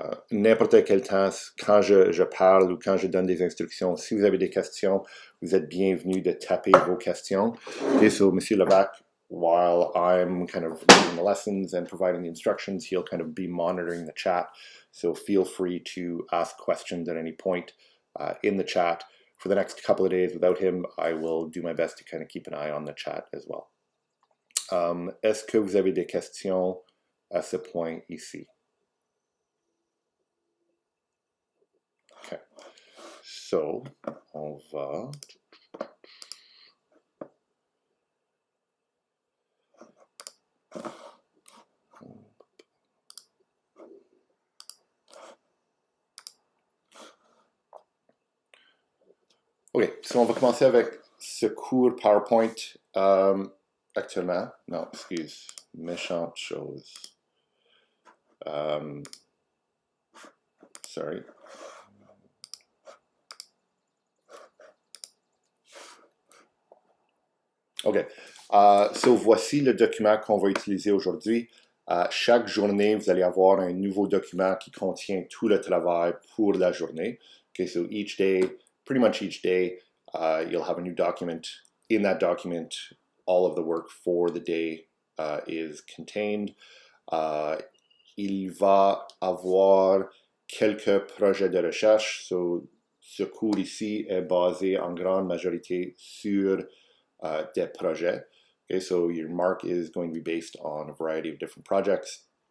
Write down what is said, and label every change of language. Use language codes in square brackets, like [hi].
[fr] N'importe quel temps, quand je parle ou quand je donne des instructions, si vous avez des questions, vous êtes bienvenus de taper vos questions. [en] Okay, so Monsieur Levac, while I'm kind of reading the lessons and providing the instructions, he'll kind of be monitoring the chat. So feel free to ask questions at any point in the chat. For the next couple of days without him, I will do my best to kind of keep an eye on the chat as well. [fr] Est-ce que vous avez des questions à ce point ici? Okay. So, on va... Ok, so on va commencer avec ce cours PowerPoint actuellement. Non, excuse, méchante chose. [en] Sorry. [fr] Ok, so voici le document qu'on va utiliser aujourd'hui. Chaque journée, vous allez avoir un nouveau document qui contient tout le travail pour la journée. [en] Okay, so each day, pretty much each day, you'll have a new document. In that document, all of the work for the day is contained. [fr] Il va avoir quelques projets de recherche. So, ce cours ici est basé en grande majorité sur des projets. [en] Okay, so your mark is going to be based on a variety of different projects.